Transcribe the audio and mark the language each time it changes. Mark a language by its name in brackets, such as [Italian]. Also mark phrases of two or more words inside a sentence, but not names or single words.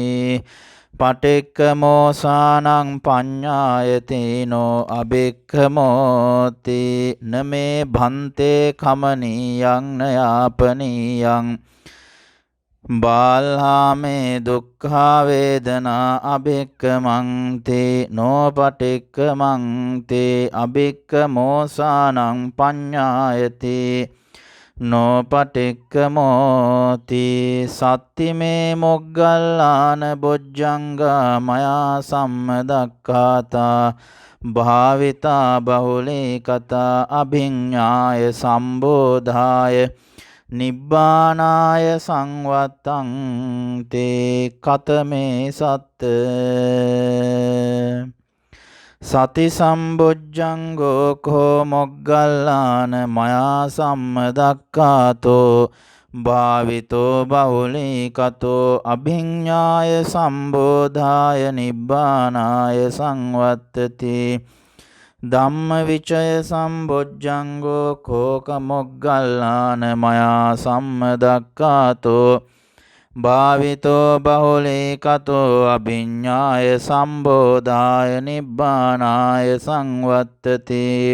[Pali] පටික්කමෝසානං පඤ්ඤායතිනෝ අභික්ඛමෝති නමේ භන්තේ කමනීයං නයාපනීයං බාල්හාමේ දුක්ඛා වේදනා අභික්ඛමන්ති නොපටික්ඛමන්ති අභික්ඛමෝසානං පඤ්ඤායති නොපටික්කමෝති සත්තිමේ මොග්ගල්ලාන බොජ්ජංගා මයා සම්මදක්ඛාතා භාවිතා බහුලේ කතා අභිඤ්ඤාය සම්බෝධාය නිබ්බානාය සංවත්තං තේ කතමේ සත්ත සති සම්බොජ්ජංගෝ කෝ මොග්ගල්ලාන මයා සම්මදක්ඛාතෝ භාවිතෝ බහුලී කතෝ අභිඤ්ඤාය සම්බෝධාය නිබ්බානාය සංවත්තති ධම්මවිචය සම්බොජ්ජංගෝ කෝක මොග්ගල්ලාන මයා සම්මදක්ඛාතෝ භාවිතෝ බහුලී කතෝ අභිඤ්ඤාය සම්බෝධාය නිබ්බානාය සංවත්තති